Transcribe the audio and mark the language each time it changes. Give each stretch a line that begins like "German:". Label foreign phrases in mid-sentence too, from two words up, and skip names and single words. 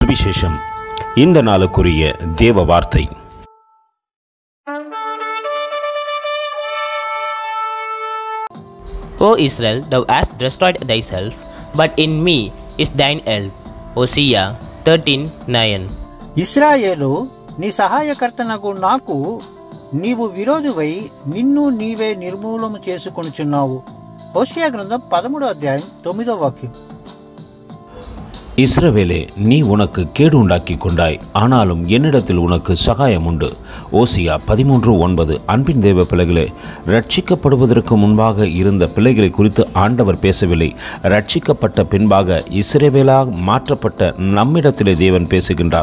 Tamil: சுவிசேஷம். இந்த நாளுக்குரிய தேவ வார்த்தை.
English: O Israel, thou hast destroyed thyself, but in me is thine help. Hosea 13:9.
Telugu: ఇశ్రాయేలు నీ సహాయకర్తనగు నాకు నీవు విరోధువై నిన్ను నీవే నిర్మూలము చేసుకొనుచున్నావు. హోషేయ గ్రంథం 13:9.
Tamil: இஸ்ரவேலே, நீ உனக்கு கேடு உண்டாக்கி கொண்டாய், ஆனாலும் என்னிடத்தில் உனக்கு சகாயம் உண்டு. ஓசியா 13:9. அன்பின் தேவ பிள்ளைகளே, ரட்சிக்கப்படுவதற்கு முன்பாக இருந்த பிள்ளைகளை குறித்து ஆண்டவர் பேசவில்லை. ரட்சிக்கப்பட்ட பின்பாக இஸ்ரவேலாக மாற்றப்பட்ட நம்மிடத்திலே தேவன் பேசுகின்றார்.